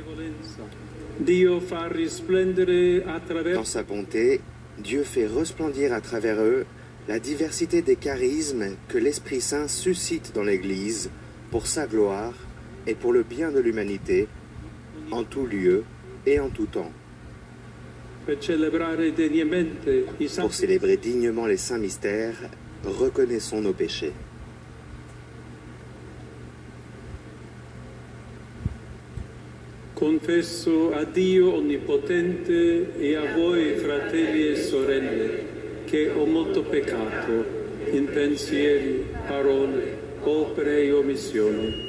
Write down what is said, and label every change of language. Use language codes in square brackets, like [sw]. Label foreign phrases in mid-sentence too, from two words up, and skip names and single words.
[fr] Dans sa bonté, Dieu fait resplendir à travers eux la diversité des charismes que l'Esprit Saint suscite dans l'Église pour sa gloire et pour le bien de l'humanité, en tout lieu et en tout temps. Pour célébrer dignement les saints mystères, reconnaissons nos péchés. [it] Confesso a Dio Onnipotente e a voi, fratelli e sorelle, che ho molto peccato in pensieri, parole, opere e omissioni.